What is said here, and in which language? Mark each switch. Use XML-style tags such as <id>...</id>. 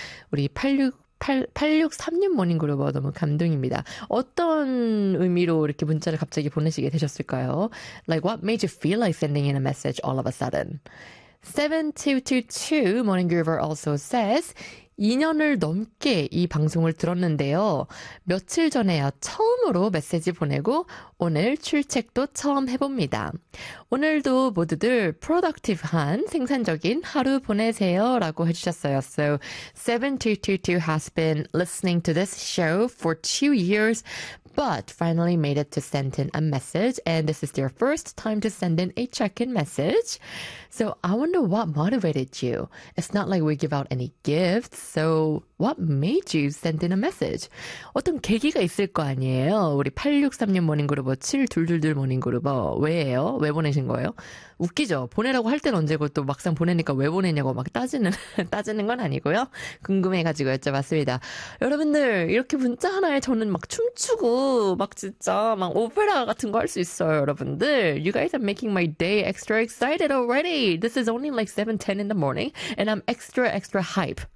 <ko>우리 8636 모닝 그룹 너무 감동입니다. 어떤 의미로 이렇게 문자를 갑자기 보내시게 되셨을까요?</ko> <en>Like what made you feel like sending in a message all of a sudden?</en> <ko>7222</ko> <en>morning groover also says,</en> <ko>2년을 넘게 이 방송을 들었는데요. 며칠 전에야 처음으로 메시지 보내고 오늘 출첵도 처음 해봅니다. 오늘도 모두들 productive한 생산적인 하루 보내세요 라고 해주셨어요.</ko> <en>So 7222 has been listening to this show for 2 years. but finally made it to send in a message, and this is their first time to send in a check-in message. So I wonder what motivated you. It's not like we give out any gifts, so what made you send in a message?</en> <ko>어떤 계기가 있을 거 아니에요? 우리 8636 모닝 그룹어, 7222 모닝 그룹어, 왜예요? 왜 보내신 거예요? 웃기죠? 보내라고 할 땐 언제고 또 막상 보내니까 왜 보내냐고 막 따지는 건 아니고요. 궁금해가지고 여쭤봤습니다. 여러분들, 이렇게 문자 하나에 저는 막 춤추고, 막 진짜 막 오페라 같은 거 할 수 있어요, 여러분들.</ko> <en>You guys are making my day extra excited already. This is only like 7:10 in the morning, and I'm extra, extra hype.</en>